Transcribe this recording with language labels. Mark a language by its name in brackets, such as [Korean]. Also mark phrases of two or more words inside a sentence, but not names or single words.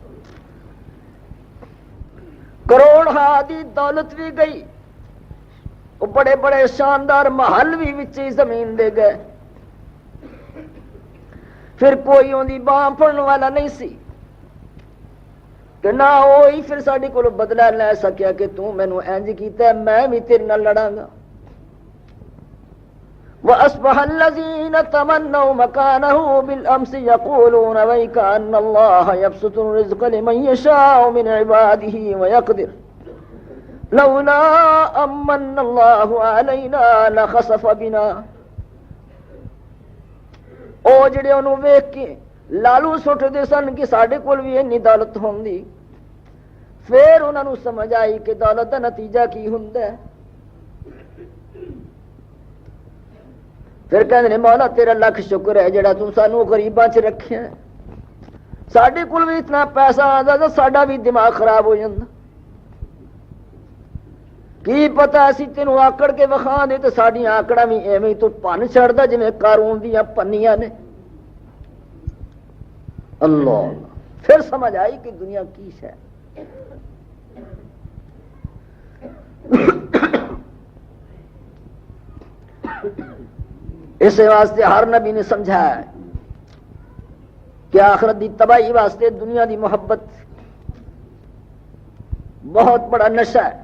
[Punjabi] کروڑ ہا دی دولت بھی گئی، وہ بڑے بڑے شاندار محل بھی وچے زمین دے گئے، پھر کوئی ان کی باں پڑنے والا نہیں سی کہ نہ وہی پھر ساڈے کولو بدلہ لے سکیا کہ تو مینو انج کیتا ہے میں بھی تیرے نال لڑاں گا۔ [Arabic] وَأَصْبَحَ الَّذِينَ تَمَنَّوْا مَكَانَهُ بِالْأَمْسِ يَقُولُونَ وَيْكَأَنَّ اللَّهَ يَبْسُطُ الرِّزْقَ لِمَن يَشَاءُ مِنْ عِبَادِهِ وَيَقْدِرُ لَوْلَا أَمَّنَّ اللَّهُ عَلَيْنَا لَخَسَفَ بِنَا۔ [Punjabi] او جڑے انہوں ویکھ کے لالو سٹ دے سن کہ ساڈے کول بھی اینی دولت ہوندی، پھر انہوں نے سمجھ آئی کہ دولت دا نتیجہ کی ہوندا ہے۔ پھر کہندے نے مولا تیرا لاکھ شکر ہے جڑا تو سانو غریباں چ رکھیا ہے، ساڈے کول بھی اتنا پیسہ آندا تے ساڈا بھی دماغ خراب ہو جاندا، کی پتہ اسی تینوں آکڑ کے وکھا دے تے ساڈی آکڑاں بھی ایویں تو پن چھڑدا جویں قارون دیاں پنیاں نے۔ اللہ پھر سمجھ آئی کہ دنیا کی ہے۔ اس واسطے ہر نبی نے سمجھایا ہے کہ آخرت دی تباہی واسطے دنیا دی محبت بہت بڑا نشہ ہے۔